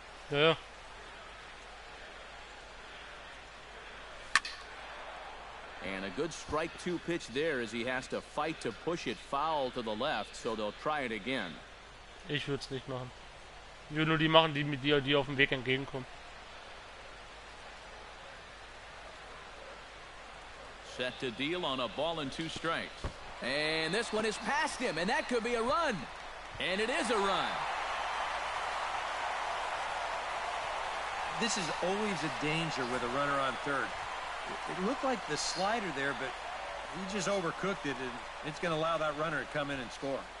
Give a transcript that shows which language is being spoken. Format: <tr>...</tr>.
<de>Ja.</de> <en>And a good strike 2 pitch there as he has to fight to push it foul to the left, so they'll try it again.</en> <de>Ich würde es nicht machen. Ich würde nur die machen, die mit dir, die auf dem Weg entgegenkommen.</de> <en>Set to deal on a ball and 2 strikes. And this one is past him, and that could be a run. And it is a run. This is always a danger with a runner on third. It looked like the slider there, but he just overcooked it, and it's going to allow that runner to come in and score.</en>